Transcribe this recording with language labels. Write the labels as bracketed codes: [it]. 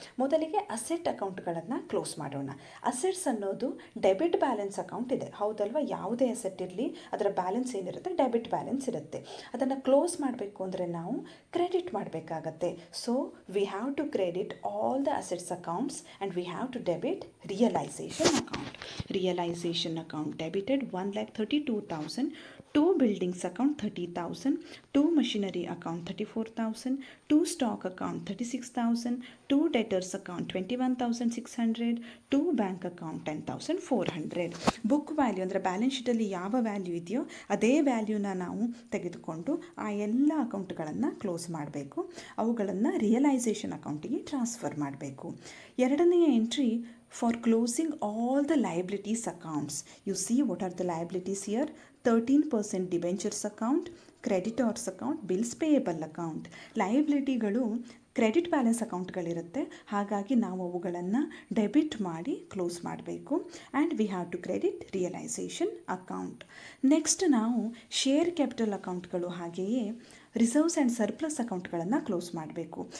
[kn] ಮೊದಲಿಗೆ asset ಅಕೌಂಟ್ಗಳನ್ನು close ಮಾಡೋಣ. Assets ಅನ್ನೋದು ಡೆಬಿಟ್ ಬ್ಯಾಲೆನ್ಸ್ ಅಕೌಂಟ್ ಇದೆ, ಹೌದಲ್ವಾ? ಯಾವುದೇ ಅಸೆಟ್ ಇರಲಿ ಅದರ ಬ್ಯಾಲೆನ್ಸ್ ಏನಿರುತ್ತೆ ಡೆಬಿಟ್ ಬ್ಯಾಲೆನ್ಸ್ ಇರುತ್ತೆ. ಅದನ್ನು ಕ್ಲೋಸ್ ಮಾಡಬೇಕು ಅಂದರೆ ನಾವು ಕ್ರೆಡಿಟ್ ಮಾಡಬೇಕಾಗತ್ತೆ. [en] So we have to credit all the assets accounts and we have to debit realisation account. Realisation account debited 1,32,000, 2 buildings account 30,000, 2 machinery account 34,000, 2 stock account 36,000, 2 debtors account 21,600, 2 bank account 10,400. [kn] Book value ಅಂದರೆ balance ಶೀಟಲ್ಲಿ ಯಾವ value ಇದೆಯೋ ಅದೇ ವ್ಯಾಲ್ಯೂನ ನಾವು ತೆಗೆದುಕೊಂಡು ಆ ಎಲ್ಲ ಅಕೌಂಟ್ಗಳನ್ನು close ಮಾಡಬೇಕು. ಅವುಗಳನ್ನು ರಿಯಲೈಸೇಷನ್ ಅಕೌಂಟಿಗೆ ಟ್ರಾನ್ಸ್ಫರ್ ಮಾಡಬೇಕು. ಎರಡನೆಯ entry [en] for closing all the liabilities accounts. You see what are the liabilities here? 13% debentures account, creditors account, bills payable account. [kn] ಲಯಬಿಲಿಟಿಗಳು credit balance ಅಕೌಂಟ್ಗಳಿರುತ್ತೆ, ಹಾಗಾಗಿ ನಾವು ಅವುಗಳನ್ನು ಡೆಬಿಟ್ ಮಾಡಿ ಕ್ಲೋಸ್ ಮಾಡಬೇಕು. [en] And we have to credit realisation account. [kn] Next ನಾವು share capital ಅಕೌಂಟ್ಗಳು ಹಾಗೆಯೇ reserves and surplus ಅಕೌಂಟ್ಗಳನ್ನು close ಮಾಡಬೇಕು.